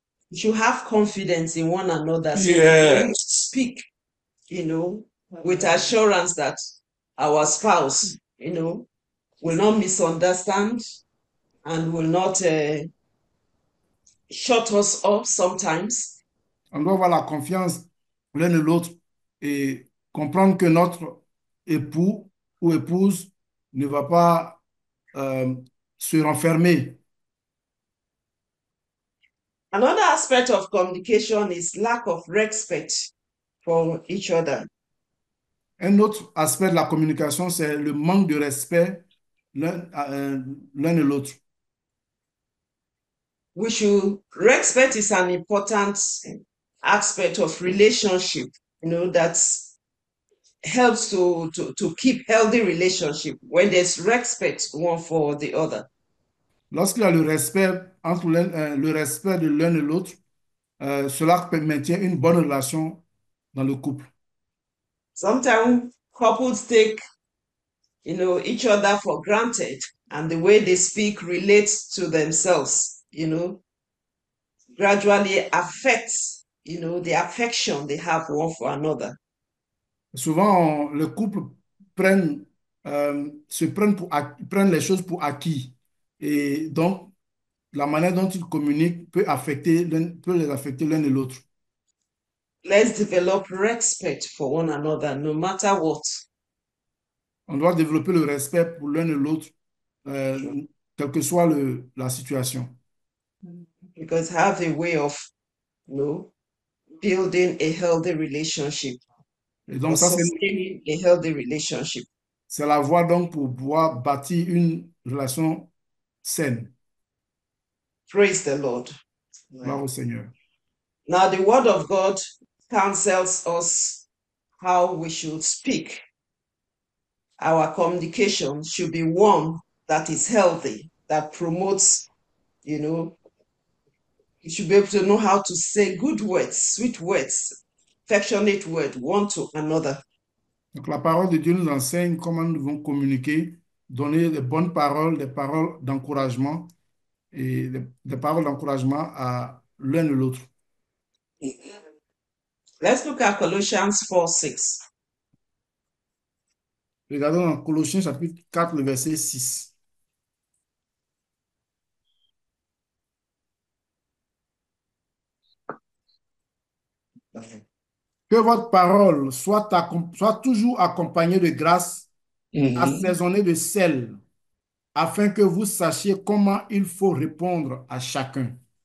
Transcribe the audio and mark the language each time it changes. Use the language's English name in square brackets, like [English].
[English] We should have confidence in one another. So Yes. when we speak, with assurance that our spouse, will not misunderstand and will not shut us up sometimes. [French] On doit avoir la confiance l'un de l'autre et comprendre que notre époux ou épouse ne va pas se renfermer. [English] Another aspect of communication is lack of respect for each other. [French] Un autre aspect de la communication, c'est le manque de respect l'un de l'autre. [English] Respect is an important aspect of relationship, that helps to keep healthy relationship when there's respect one for the other. [French] Lorsqu'il y a le respect entre le respect de l'un et l'autre, cela maintient une bonne relation dans le couple. [English] Sometimes couples take, each other for granted, and the way they speak relates to themselves, gradually affects, the affection they have one for another. [French] Souvent, le couple prennent les choses pour acquis. Et donc, la manière dont ils communiquent peut les affecter l'un et l'autre. [English] Let's develop respect for one another, no matter what. [French] On doit développer le respect pour l'un et l'autre, quelle que soit la situation. [English] Because have a way of, building a healthy relationship. [French] Et donc, ça, [English] sustaining a healthy relationship. [French] C'est la voie donc pour pouvoir bâtir une relation saine. [English] Praise the Lord. [French] Gloire au Seigneur. [English] Now, the Word of God counsels us how we should speak. Our communication should be one that is healthy, that promotes, you should be able to know how to say good words, sweet words, affectionate words, one to another. [French] Donc, la parole de Dieu nous enseigne comment nous devons communiquer, donner des bonnes paroles, des paroles d'encouragement et des paroles d'encouragement à l'un et l'autre. [English] Let's look at Colossians 4:6. [French] Regardons dans Colossiens chapitre 4, le verset 6. Que votre parole soit toujours accompagnée de grâce, assaisonnée de sel, afin que vous sachiez comment il faut répondre à chacun.